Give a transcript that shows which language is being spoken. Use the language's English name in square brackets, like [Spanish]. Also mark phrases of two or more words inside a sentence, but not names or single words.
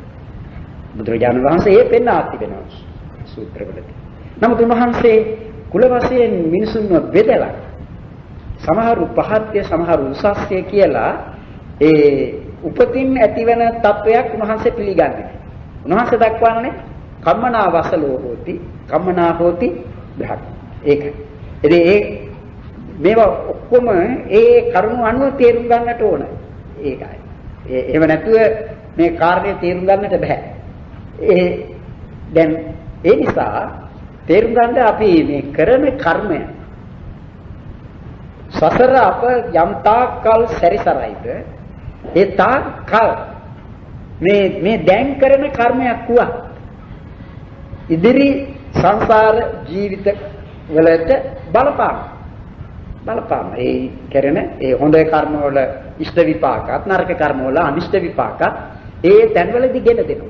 [Sinhala] බුදුරජාණන් වහන්සේ ඒ පෙන්වා තිබෙනවා සූත්‍රවලදී. නමුත් උන්වහන්සේ කුල වශයෙන් මිනිසුන්ව බෙදලා සමහරු පහත්ය සමහරු උසස්ය කියලා ඒ උපතින් ඇතිවන තත්වයක් උන්වහන්සේ පිළිගන්නේ. උන්වහන්සේ දක්වන්නේ [Pali] කම්මනා වසලෝ හෝති කම්මනා හෝති බ්‍රහ්ම. [Sinhala] ඒකයි. ඉතින් මේවා ඔක්කොම ඒ කරුණු අනුව තේරුම් ගන්නට ඕන. ඒකයි. එහෙම නැතුව මේ කාර්යය තේරුම් ගන්නට බෑ. දැන් ඒ නිසා තේරුම් ගන්න අපි මේ කරන කර්මය සසර අප යම් තාක්කල් සැරිසරයිද ඒ තාක්කල් මේ දැන් කරන කර්මයක් වුණා ඉදිරි සංසාර ජීවිත වලට බලපාන ඒ කරන ඒ හොඳ කර්ම වල ඉෂ්ට විපාකات නරක කර්ම වල අනිෂ්ට විපාකات ඒ තැන්වලදී ගෙන දෙනවා.